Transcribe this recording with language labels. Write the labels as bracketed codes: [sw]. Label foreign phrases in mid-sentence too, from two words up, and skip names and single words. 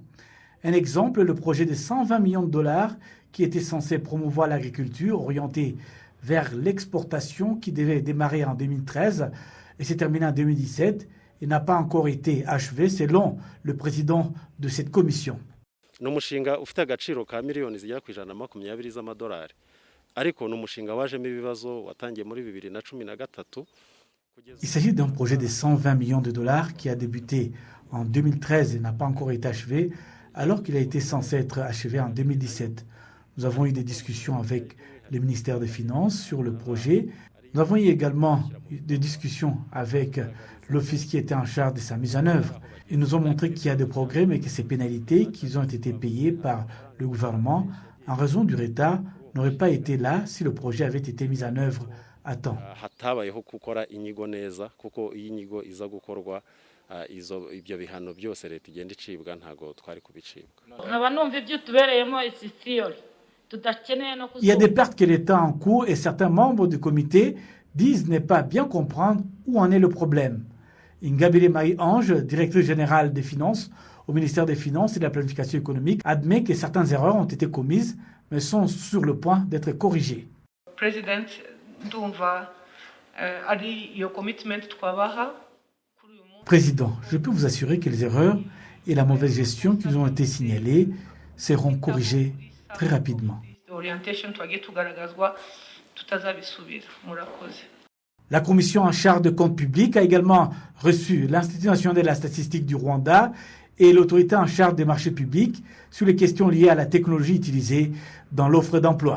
[fr] Un exemple, le projet de 120 millions de dollars qui était censé promouvoir l'agriculture orientée vers l'exportation qui devait démarrer en 2013 et s'est terminé en 2017 et n'a pas encore été achevé selon le président de cette commission. [rw] n'umushinga ufite agaciro ka miliyoni zigera ku 120 z'amadolari ariko n'umushinga wajemo ibibazo watangiye muri 2013. [fr] Il s'agit d'un projet de 120 millions de dollars qui a débuté en 2013 et n'a pas encore été achevé alors qu'il a été censé être achevé en 2017. Nous avons eu des discussions avec le ministère des Finances sur le projet. Nous avons eu également des discussions avec l'office qui était en charge de sa mise en œuvre. Ils nous ont montré qu'il y a des progrès, mais que ces pénalités qui ont été payées par le gouvernement en raison du retard n'auraient pas été là si le projet avait été mis en œuvre à temps. [rw] Hatabayeho gukora inyigo neza kuko iyi nyigo iza gukorwa ibyo bihano byose leta igenda icibwa ntago twari kubicibwa. Nkaba numva ibyo tubereyemo isifiyori. [fr] Il y a des pertes que l'État en cours et certains membres du comité disent ne pas bien comprendre où en est le problème. Ingabire Marie-Ange, directrice générale des finances au ministère des Finances et de la Planification économique admet que certaines erreurs ont été commises, mais sont sur le point d'être corrigées. [rw] President ndumva ari iyo commitment twabaha. [fr] Président, je peux vous assurer que les erreurs et la mauvaise gestion qui nous ont été signalées seront corrigées très rapidement. La commission en charge de comptes publics a également reçu l'Institut national de la statistique du Rwanda et l'autorité en charge des marchés publics sur les questions liées à la technologie utilisée dans l'offre d'emploi.